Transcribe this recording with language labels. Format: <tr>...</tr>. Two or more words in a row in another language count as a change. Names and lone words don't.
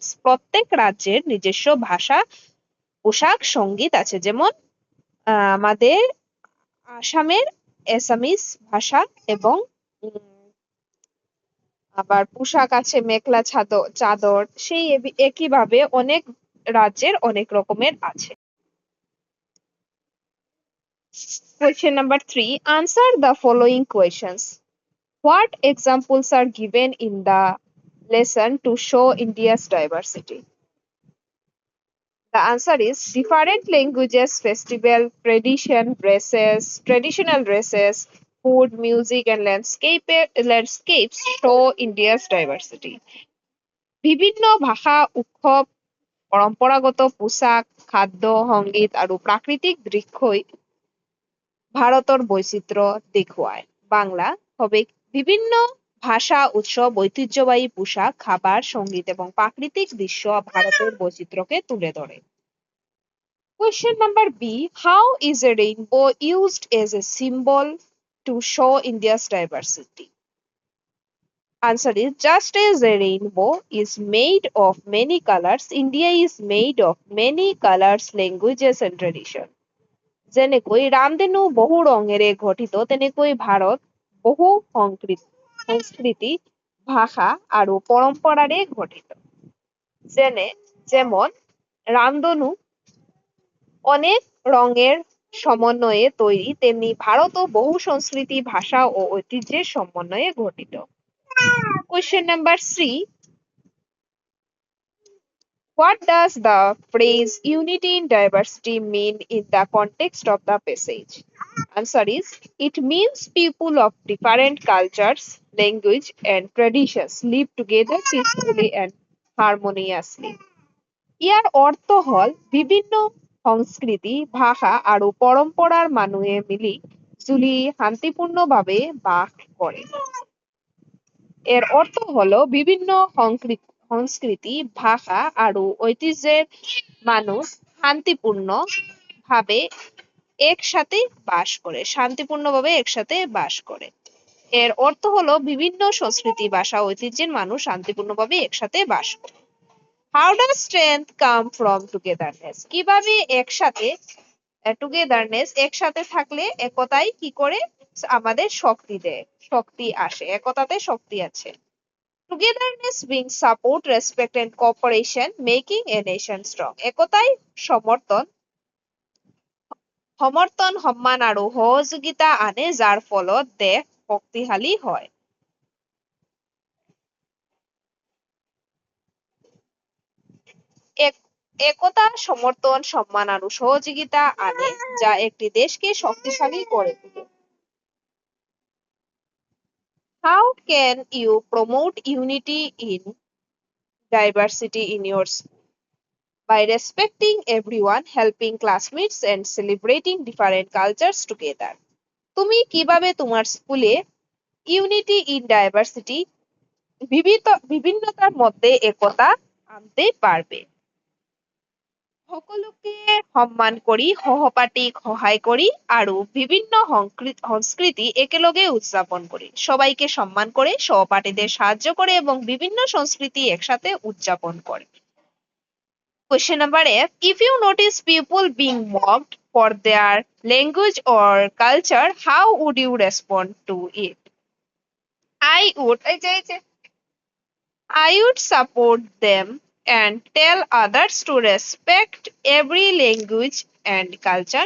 <bn>প্রত্যেক রাজ্যের নিজস্ব ভাষা, পোশাক, সঙ্গীত আছে। যেমন আমাদের আসামের এসামিস ভাষা এবং আবার পোশাক আছে মেখলা চাদর, সেই একইভাবে অনেক রাজ্যের অনেক রকমের আছে।</bn> <en>Question number 3. Answer the following questions. What examples are given in the lesson to show India's diversity? The answer is different languages, festival, traditional dresses, food, music and landscapes show India's diversity.</en> <as>বিভিন্ন ভাষা, উৎসৱ, পৰম্পৰাগত পোশাক, খাদ্য, সংগীত আৰু প্ৰাকৃতিক দৃশ্যই ভারতের বৈচিত্র্য দেখুৱায়।</as> <bn>বাংলা হবে বিভিন্ন ভাষা, উৎসব, ঐতিহ্যবাহী পোশাক, খাবার, সঙ্গীত এবং প্রাকৃতিক দৃশ্য ভারতের বৈচিত্র্যকে তুলে ধরে।</bn> <en>Question number B. How is a rainbow used as a symbol to show India's diversity? Answer is just as a rainbow is made of many colors, India is made of many colors, languages and traditions.</en> <as>যেনেকৈ ৰামধেনু বহু ৰঙেৰে গঠিত তেনেকৈ ভাৰত বহু সংস্কৃতি, ভাষা আৰু পৰম্পৰাৰে গঠিত।</as> <bn>যেমন রামধনু অনেক রঙের সমন্বয়ে তৈরি, তেমনি ভারতও বহু সংস্কৃতি, ভাষা ও ঐতিহ্যের সমন্বয়ে গঠিত।</bn> <en>Question number 3. What does the phrase unity in diversity mean in the context of the passage? Answer is it means people of different cultures, language and traditions live together peacefully and harmoniously.</en> <as>ইয়াৰ অৰ্থ হ'ল বিভিন্ন সংস্কৃতি ভাষা আৰু পৰম্পৰাৰ মানুহে মিলি জুলি শান্তিপূৰ্ণভাৱে বাস কৰে।</as> <bn>এর অর্থ হলো বিভিন্ন সংস্কৃতি ভাষা আৰু ঐতিহ্যের মানুষ শান্তিপূর্ণ ভাবে একসাথে বাস করে শান্তিপূর্ণভাবে একসাথে বাস করে। এর অর্থ হলো বিভিন্ন সংস্কৃতি ভাষা ঐতিহ্যের মানুষ শান্তিপূর্ণভাবে একসাথে বাস করে।</bn> <en>How does strength come from togetherness?</en> <bn>কিভাবে একসাথে টুগেদারনেস একসাথে থাকলে একতাই কি করে আমাদের শক্তি দেয়, শক্তি আসে, একতাতে শক্তি আছে।</bn> <en>টুগেদারনেস brings support, respect and cooperation, making a nation strong.</en> <as>একতাই সমৰ্থন, সন্মান আৰু সহযোগিতা আনে যাৰ ফলত দেশ শক্তিশালী হয়।</as> <bn>একতা সমর্থন সম্মান আৰু সহযোগিতা আনে যা একটি দেশকে শক্তিশালী করে তোলে।</bn> <en>How can you promote unity in diversity in your school? By respecting everyone, helping classmates and celebrating different cultures together.</en> <bn>তুমি কিভাবে তোমার স্কুলে</bn> <en>unity in diversity</en> <bn>বিভিন্নতার মধ্যে একতা আনতে পারবে?</bn> <as>সকলোকে সন্মান কৰি সহপাঠীক সহায় কৰি আৰু বিভিন্ন সংস্কৃতি একেলগে উদযাপন কৰি</as> <bn>সবাইকে সম্মান করে সহপাঠীদের সাহায্য করে এবং বিভিন্ন সংস্কৃতি একসাথে উদযাপন করে।</bn> <en>Question number F. If you notice people being mocked for their language or culture, how would you respond to it? I would support them and tell others to respect every language and culture.</en>